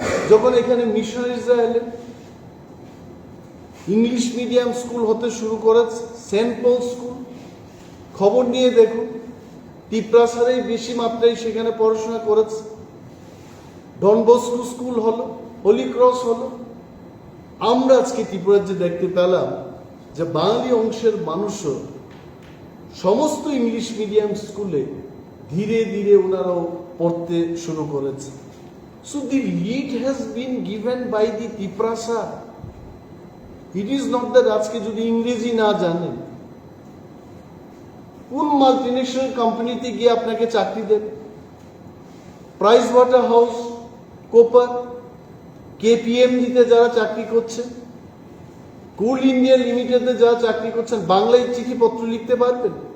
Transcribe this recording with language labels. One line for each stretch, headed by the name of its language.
Bangla: যখন এখানে মিশনারিজরা এলেন, ইংলিশ মিডিয়াম স্কুল হতে শুরু করেছে, সেন্ট পল স্কুল, খবর নিয়ে দেখুন, ত্রিপ্রাসারেই বেশি মাত্রায় সেখানে পড়াশোনা করেছে। ডন বস্কো স্কুল হলো, হোলি ক্রস হলো, আমরা আজকে ত্রিপুরার যে দেখতে পেলাম যে বাঙালি অংশের মানুষও সমস্ত ইংলিশ মিডিয়াম স্কুলে ধীরে ধীরে ওনারাও পড়তে শুরু করেছে।
English: So the lead has been given by the Tiprasa. It is not that
Bangla: আজকে যদি ইংরেজি না জানেন কোন মাল্টিনেশনাল কোম্পানিতে গিয়ে আপনাকে চাকরি দেবে? প্রাইস ওয়াটার হাউস, কোপার, কেপিএমজিতে যারা চাকরি করছেন, কোল ইন্ডিয়া লিমিটেডে যারা চাকরি করছেন, বাংলায় চিঠিপত্র লিখতে পারবেন?